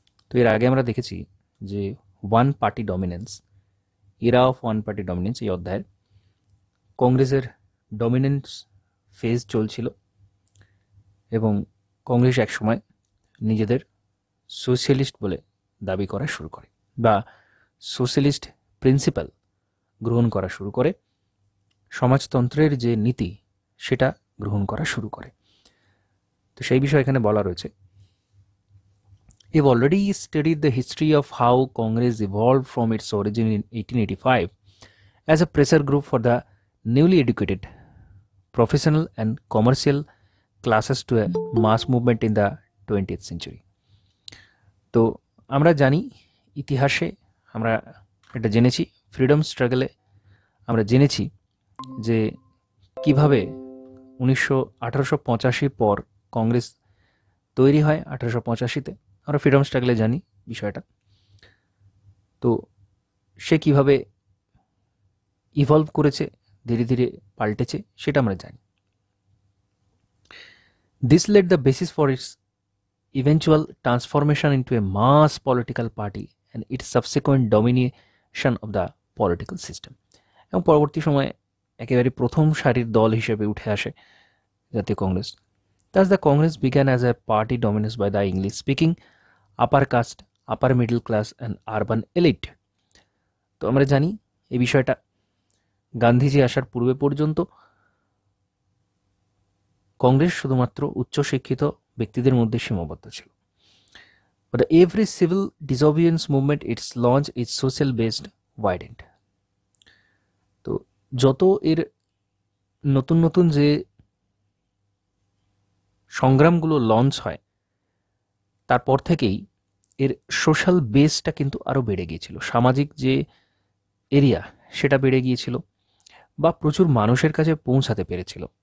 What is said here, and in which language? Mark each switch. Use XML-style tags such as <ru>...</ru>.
<bn>তো এর আগে আমরা দেখেছি যে</bn> <en>one party dominance, era of one party dominance,</en> <bn>এই অধ্যায়ের কংগ্রেসের ডমিনেন্স ফেজ চলছিল এবং কংগ্রেস একসময় নিজেদের সোশ্যালিস্ট বলে দাবি করা শুরু করে বা সোশ্যালিস্ট প্রিন্সিপাল গ্রহণ করা শুরু করে, সমাজতন্ত্রের যে নীতি সেটা গ্রহণ করা শুরু করে। তো সেই বিষয়ে এখানে বলা রয়েছে,</bn> <en>We've already studied the history of how Congress evolved from its origin in 1885 as a pressure group for the newly educated, professional and commercial classes to a mass movement in the 20th century.</en> <bn>তো আমরা জানি, ইতিহাসে আমরা এটা জেনেছি, freedom স্ট্রাগলে আমরা জেনেছি যে কিভাবে 1885 পর কংগ্রেস তৈরি হয়। 1885-তে আমরা ফ্রিডম স্ট্রাগলে জানি বিষয়টা। তো সে কিভাবে ইভলভ করেছে, ধীরে ধীরে পাল্টেছে, সেটা আমরা জানি।</bn> <en>This led the basis for its eventual transformation into a mass political party and its subsequent domination of the political system.</en> <bn>এবং পরবর্তী সময়ে একেবারে প্রথম সারির দল হিসেবে উঠে আসে জাতীয় Congress.</bn> <en>Thus the Congress began as a party dominated by the English speaking upper caste, upper middle class and urban elite.</en> <bn>তো আমরা জানি এই বিষয়টা গান্ধীজি আসার পূর্বে পর্যন্ত কংগ্রেস শুধুমাত্র উচ্চশিক্ষিত ব্যক্তিদের মধ্যে সীমাবদ্ধ ছিল।</bn> <en>But every civil disobedience movement its launch its social based widened.</en> <bn>তো যত এর নতুন নতুন যে সংগ্রামগুলো লঞ্চ হয়, তারপর থেকেই এর সোশ্যাল বেসটা কিন্তু আরও বেড়ে গিয়েছিল। সামাজিক যে এরিয়া সেটা বেড়ে গিয়েছিল বা প্রচুর মানুষের কাছে পৌঁছাতে পেরেছিল।</bn>